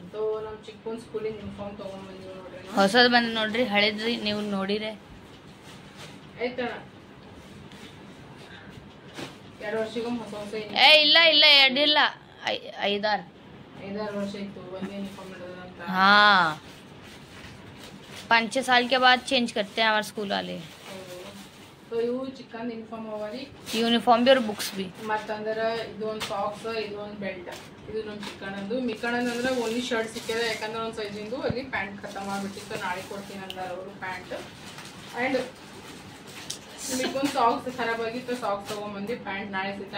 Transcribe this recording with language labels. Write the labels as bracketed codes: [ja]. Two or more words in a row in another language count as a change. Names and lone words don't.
[kn] तो ನಮ್ ಚಿಕ್ಕನ್ ಸ್ಕೂಲಿನ ಯೂನಿಫಾರ್ಮ್ ತಗೊಂಡ್ಬಂದಿವಿ ನೋಡ್ರಿ ನಾವು. ಹೊಸದ್ ಬಂದ್ ನೋಡ್ರಿ, ಹಳೇದ್ರಿ ನೀವು ನೋಡಿರೆ ಆಯ್ತಣ್ಣ. 2 ವರ್ಷಕ್ಕೊಮ್ಮೆ ಹೊಸ ಹೊಸ ಏ ಇಲ್ಲ ಇಲ್ಲ 2 ಇಲ್ಲ 5-6 ವರ್ಷ ಇತ್ತು ಒಂದೇ ಯೂನಿಫಾರ್ಮ್ ಇಡೋದಂತ. [hi] हाँ 5-6 साल के बाद चेंज करते हैं हमारे स्कूल वाले. [kn] ಸೊ ಇವು ಚಿಕ್ಕನ್ ಯೂನಿಫಾರ್ಮ್ ಅವರಿ. [hi] यूनिफॉर्म भी और बुक्स भी. [kn] ಮತ್ತಂದ್ರ ಇದು ಒಂದು ಸಾಕ್ಸ್, ಇದು ಒಂದು ಬೆಲ್ಟ್. ಇದು ನಮ್ಮ ಚಿಕ್ಕಣ್ಣಂದು. ಮಿಕ್ಕಣ್ಣಂದು ಅಂದ್ರೆ ಓನ್ಲಿ ಶರ್ಟ್ ಸಿಕ್ಕಿದೆ, ಯಾಕಂದ್ರೆ ಒಂದು ಸೈಜಿಂದು ಅಲ್ಲಿ ಪ್ಯಾಂಟ್ ಖತಮ್ ಆಗ್ಬಿಟ್ಟಿತ್ತು. ನಾಳೆ ಕೊಡ್ತೀನಿ ಅಂದಾರ ಅವರು ಪ್ಯಾಂಟ್. ಆ್ಯಂಡ್ ಮಿಕ್ಕೊಂದು ಸಾಕ್ಸ್ ಖರಾಬ್ ಆಗಿತ್ತು, ಸಾಕ್ಸ್ ತಗೊಂಡ್ಬಂದು ಪ್ಯಾಂಟ್ ನಾಳೆ ಸಿಗ್ತಾ.